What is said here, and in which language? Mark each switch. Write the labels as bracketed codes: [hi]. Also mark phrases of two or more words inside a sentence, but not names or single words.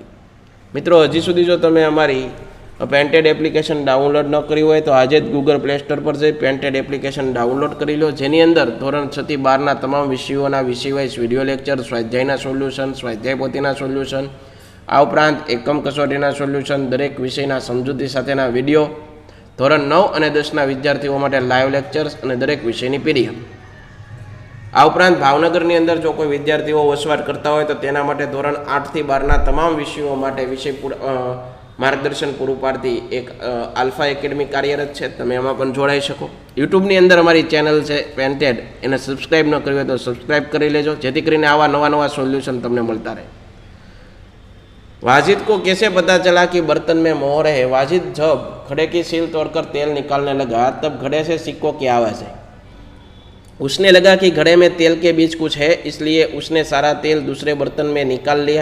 [gu] મિત્રો, હજી સુધી જો તમે અમારી પેન્ટેડ એપ્લિકેશન ડાઉનલોડ ન કરી હો તો આજ ગૂગલ પ્લે સ્ટોર પર જઈ પેન્ટેડ એપ્લિકેશન ડાઉનલોડ કરી લો, જેની અંદર ધોરણ 6 થી 12 તમામ વિષયો વિષય વાઇઝ [en] video lecture, [gu] સ્વાધ્યાયના સોલ્યુશન, સ્વાધ્યાય પોથીના સોલ્યુશન, આ ઉપરાંત એકમ કસોટીના સોલ્યુશન, દરેક વિષયના સમજૂતી સાથેના વિડિયો, ધોરણ 9 અને 10ના વિદ્યાર્થીઓ માટે [en] live lectures [gu] અને દરેક વિષયની પીડીએફ. આ ઉપરાંત ભાવનગરની અંદર જો કોઈ વિદ્યાર્થીઓ વસવાટ કરતા હોય તો તેના માટે ધોરણ 8 થી 12ના તમામ વિષયો માટે વિષય માર્ગદર્શન પૂરું પાડતી એક આલ્ફા એકેડમી કાર્યરત છે. તમે એમાં પણ જોડાઈ શકો. યુટ્યુબની અંદર અમારી ચેનલ છે પેન્ટેડ, એને સબસ્ક્રાઈબ ન કરી હોય તો સબસ્ક્રાઈબ કરી લેજો, જેથી કરીને આવા નવા સોલ્યુશન તમને મળતા રહે. [hi] वाजिद को कैसे पता चला कि बर्तन में मोहर है? वाजिद जब घड़े की सील तोड़कर तेल निकालने लगा तब घड़े से सिक्कों की आवाज़ आई. उसने लगा कि घड़े में तेल के बीच कुछ है, इसलिए उसने सारा तेल दूसरे बर्तन में निकाल लिया.